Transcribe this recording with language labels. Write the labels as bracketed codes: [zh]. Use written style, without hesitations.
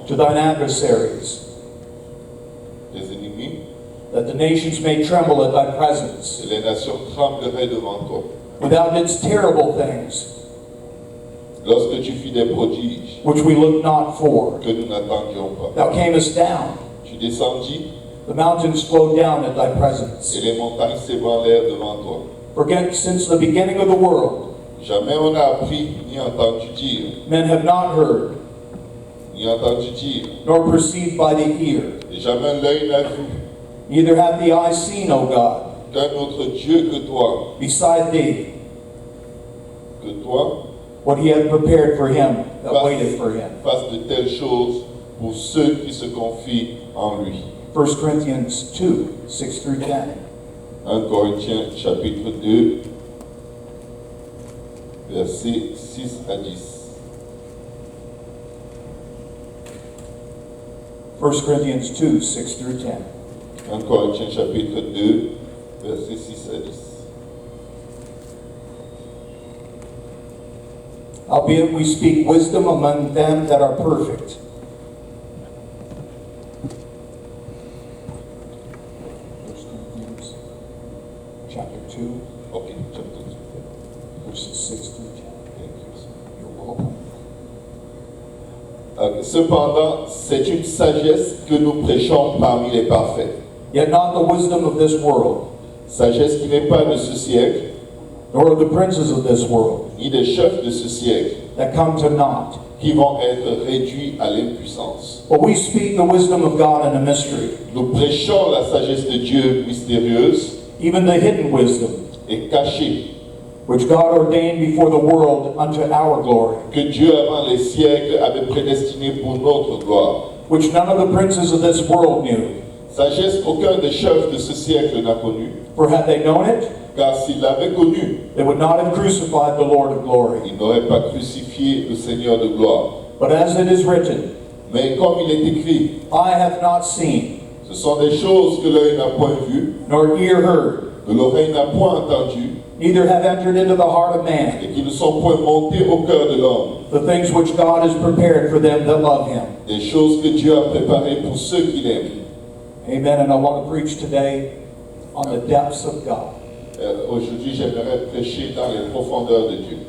[en] to thine adversaries, [fr] Les ennemis [en] that the nations may tremble at thy presence. [fr] et les nations trembleraient devant toi. [en] When thou didst terrible things, [fr] Lorsque tu fis des prodiges [en] which we looked not for, [fr] que nous n'attendions pas, [en] thou camest down, [fr] tu descendis [en] the mountains flowed down at thy [fr] et [en] presence. [fr] les montagnes s'ébranlèrent devant toi. [en] For since the beginning of the world, [fr] Jamais on n'a appris ni entendu dire, [en] men have not heard, [fr] ni entendu dire, [en] nor perceived by the ear, [fr] et jamais l'œil n'a vu [en] neither hath the eye seen, O God, [fr] qu'un autre Dieu que toi, [en] beside thee, what he hath prepared for him that waiteth for him. [fr] fasse de telles choses pour ceux qui se confient en lui. [en] 1 Corinthians 2, 6 through 10. [fr] 1 Corinthiens chapitre 2, versets 6 à 10. [en] 1 Corinthians 2, 6 through 10. [fr] 1 Corinthiens chapitre 2, versets 6 à 10. [en] Howbeit we speak wisdom among them that are perfect. First Corinthians chapter 2, Ok, chapter 2. verses 6 through 10. Thank you, sir. You're welcome. [fr] Cependant, c'est une sagesse que nous prêchons parmi les parfaits. [en] Yet not the wisdom of this world, [fr] Sagesse qui n'est pas de ce siècle, [en] nor of the princes of this world, [fr] ni des chefs de ce siècle, [en] that come to naught. [fr] qui vont être réduits à l'impuissance. [en] But we speak the wisdom of God in a mystery, [fr] Nous prêchons la sagesse de Dieu mystérieuse [en] even the hidden wisdom, [fr] et cachée, [en] which God ordained before the world unto our glory, [fr] que Dieu avant les siècles avait prédestinée pour notre gloire. [en] which none of the princes of this world knew. [fr] Sagesse qu'aucun des chefs de ce siècle n'a connue, [en] For had they known it, [fr] car s'ils l'avaient connue, [en] they would not have crucified the Lord of glory. [fr] ils n'auraient pas crucifié le Seigneur de gloire. [en] But as it is written, [fr] Mais comme il est écrit, [en] eye hath not seen, [fr] ce sont des choses que l'œil n'a point vues, [en] nor ear heard, [fr] que l'oreille n'a point entendues, [en] neither have entered into the heart of man, [fr] et qui ne sont point montées au cœur de l'homme. [en] the things which God has prepared for them that love him. [fr] Des choses que Dieu a préparées pour ceux qui l'aiment. [en] Amen. And I want to preach today on the depths of God. [fr] Aujourd'hui, j'aimerais prêcher dans les profondeurs de Dieu.